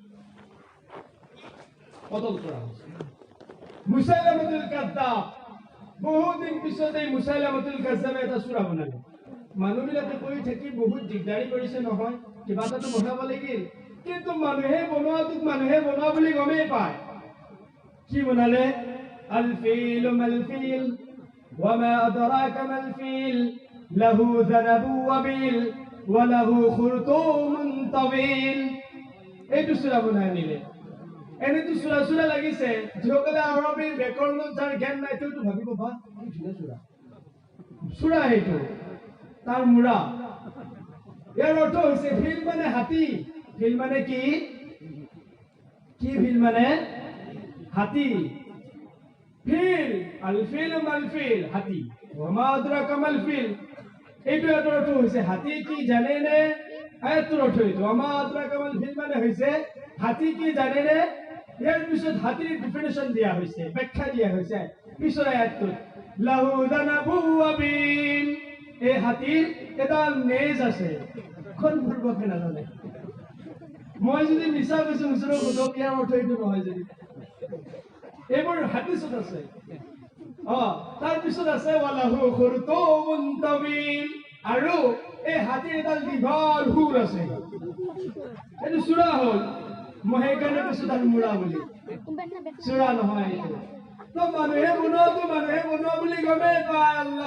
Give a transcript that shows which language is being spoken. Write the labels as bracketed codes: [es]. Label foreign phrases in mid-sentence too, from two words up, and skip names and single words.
[as] কতল কৰা হৈছে মুসাইলামাতুল কাদ্দাব বহুদিন পিছত এই মুসাইলামাতুল কাজ্জাবে এটা সূৰা বনালে মানুহবিলাকে কৈ থাকি বহুত দিগদাৰি কৰিছে নহয় কিবা এটাতো বনাব লাগিল কিন্তু মানুহে বনোৱা বুলি গমেই পায় কি বনালে [ar] الفيل ما الفيل وما أدراك ما الفيل له ذنب وبيل وله خرطوم طويل [as] এইটো সূৰা বনাই আনিলে এনেতো চুৰা লাগিছে যিসকলে আৰবীৰ ব্যাকৰণত যাৰ জ্ঞান নাই তেওঁতো ভাবিব বা চুৰা সেইটো তাৰ মূৰা ইয়াৰ অৰ্থ হৈছে ফিল মানে হাতী ফিল মানে কি ফিল মানে হাতী ফিল [ar] الفيل ما الفيل [as] হাতী [ar] وما أدراك ما الفيل [as] এইটো অৰ্থ হৈছে হাতী কি জানে নে আয়াতুৰ অৰ্থ এইটো [ar] وما أدراك ما الفيل [as] মানে হৈছে হাতী কি জানে নে ইয়াৰ পিছত হাতীৰ ডিফিনিশ্যন দিয়া হৈছে ব্যাখ্যা দিয়া হৈছে পিছৰ আয়াতটোত [ar] له ذنب وبيل [as] এই হাতীৰ এডাল নেজ আছে কোন পূৰ্বকে নাজানে মই যদি মিছা কৈছো ওচৰৰ কথা ইয়াৰ অৰ্থ এইটো নহয় যদি এইবোৰ হাদিছত আছে তাৰ পিছত আছে [ar] وله خرطوم طويل [as] আৰু এই হাতীৰ এডাল দীঘল শুৰ আছে এইটো সূৰা হ'ল মই সেইকাৰণে কৈছো তাৰ মূৰা বুলি সূৰা নহয় তো মানুহে বনোৱা বুলি গমে পায় আল্লাহ